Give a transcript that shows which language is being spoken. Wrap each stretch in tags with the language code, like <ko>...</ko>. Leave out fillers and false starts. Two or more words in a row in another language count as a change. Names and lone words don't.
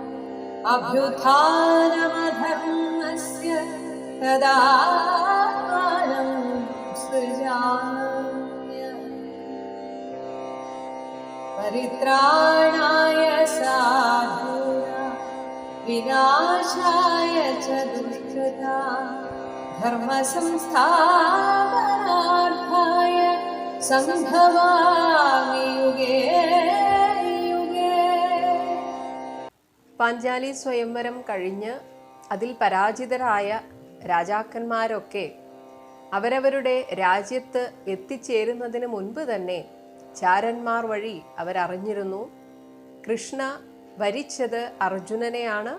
<sa>अभ्युत्थानमधर्मस्य तदात्मानं सृजाम्यहम् परित्राणाय साधूनां विनाशाय च दुष्कृतां धर्मसंस्थापनार्थाय सम्भवामि युगे युगे.</sa> <ml>പാഞ്ചാലി സ്വയംവരം കഴിഞ്ഞ് അതിൽ പരാജിതരായ രാജാക്കന്മാരൊക്കെ അവരവരുടെ രാജ്യത്ത് എത്തിച്ചേരുന്നതിന് മുൻപ് തന്നെ ചാരന്മാർ വഴി അവരറിഞ്ഞിരുന്നു കൃഷ്ണ വരിച്ചത് അർജുനനെയാണ്.</ml>